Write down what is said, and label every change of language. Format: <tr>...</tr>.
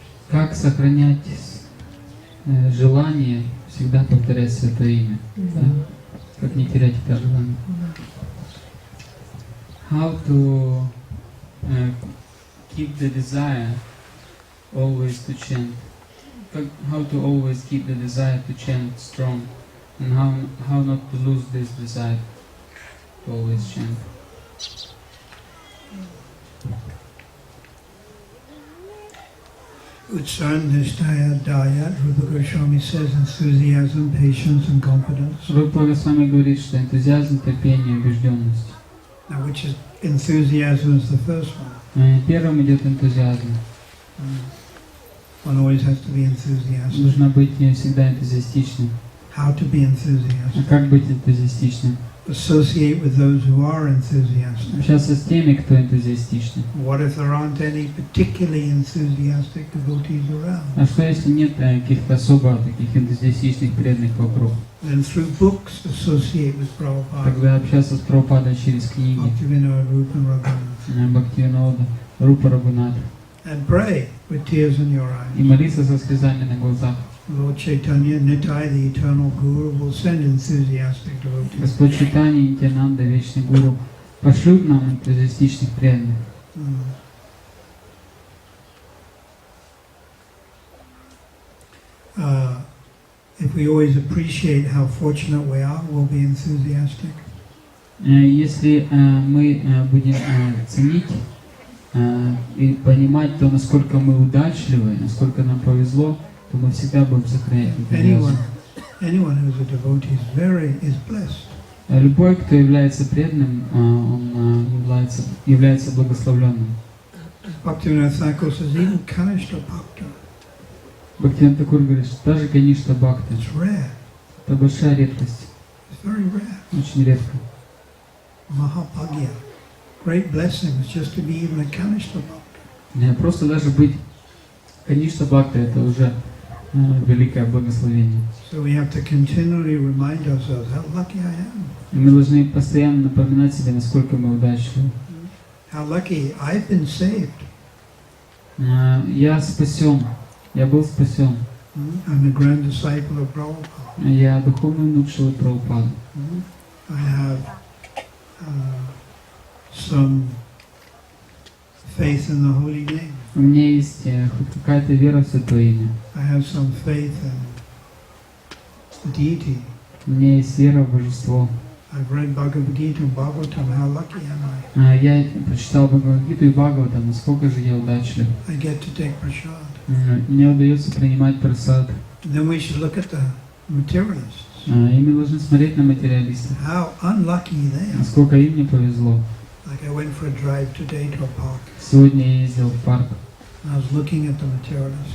<ru>Как сохранять желание всегда повторять Святое Имя? Да. Как не терять это желание?</ru> <en>How to keep the desire always to chant. How to always keep the desire to chant strong, and how not to lose this desire to always chant. Utsandhishtaya Dayat, Rupa Goswami says enthusiasm, patience and confidence.</en> <ru>Рупа Госвами говорит, что энтузиазм, терпение, убежденность.</ru> <en>Now which is, enthusiasm is the first one.</en> <ru>Первым идет энтузиазм.</ru> <en>One always has to be enthusiastic.</en> <ru>Нужно быть всегда энтузиастичным.</ru> <en>How to be enthusiastic?</en> <ru>А как быть энтузиастичным?</ru> <en>Associate with those who are enthusiastic.</en> <ru>Общаться с теми, кто энтузиастичный.</ru> <en>What if there aren't any particularly enthusiastic devotees around?</en> <ru>А что если нет каких-то особо таких энтузиастичных преданных вокруг?</ru> <en>Then through books associate with Prabhupada.</en> <ru>Тогда общаться с Прабхупадой через книги.</ru> <en>Bhaktivinoda Rupa Raghunath.</en> <ru>Бхактивинода, Рупа Рагунат.</ru> <en>And pray with tears in your eyes.</en> <ru>И молиться со слезами на глазах.</ru> <en>Lord Chaitanya, Nitai, the eternal Guru, will send enthusiastic devotees.</en> <ru>Господь Чайтанья, Нитьянанда, Вечный Гуру, пошлют нам энтузиастичных преданных.</ru> <en>If we always appreciate how fortunate we are, we'll be enthusiastic.</en> <ru>Если мы будем ценить и понимать то, насколько мы удачливы, насколько нам повезло, то мы всегда будем сохранять энтузиазм.</ru> <en>Anyone who is a devotee is blessed.</en> <ru>Любой, кто является преданным, он является благословленным.</ru> <en>Bhaktivinoda Thakur says even Kanishta Bhakta.</en> <ru>Бхактивинода Тхакур говорит, что даже Каништа Бхакта</ru> <en>It's rare.</en> <ru>это большая редкость,</ru> <en>It's very rare.</en> <ru>очень редко.</ru> <sa>Mahapagya.</sa> <en>Great blessings just to be even a Kanishta Bhakta.</en> <ru>Просто даже быть Каништа Бхакта это уже великое благословение.</ru> <en>So we have to continually remind ourselves how lucky I am.</en> <ru>И мы должны постоянно напоминать себе, насколько мы удачливы.</ru> <en>How lucky I've been saved.</en> <ru>Я спасен, я был спасен.</ru> <en>I'm a grand disciple of Prabhupada.</en> <ru>Я духовный внук Шрилы Прабхупады.</ru> <en>I have some faith in the holy name.</en> <ru>У меня есть хоть какая-то вера в Святое Имя.</ru> <en>I have some faith in deity.</en> <ru>У меня есть вера в Божество.</ru> <en>I've read Bhagavad Gita and Bhagavatam. How lucky am I?</en> <ru>Я прочитал Бхагавад-гиту и Бхагаватам, насколько же я удачлив.</ru> <en>I get to take prasad.</en> <ru>Мне удается принимать прасад.</ru> <en>Then we should look at the materialists.</en> <ru>И мы должны смотреть на материалистов.</ru> <en>How unlucky they are.</en> <ru>Насколько им не повезло.</ru> <en>Like I went for a drive today to a park.</en> <ru>Сегодня я ездил в парк.</ru> <en>I was looking at the materialists.</en>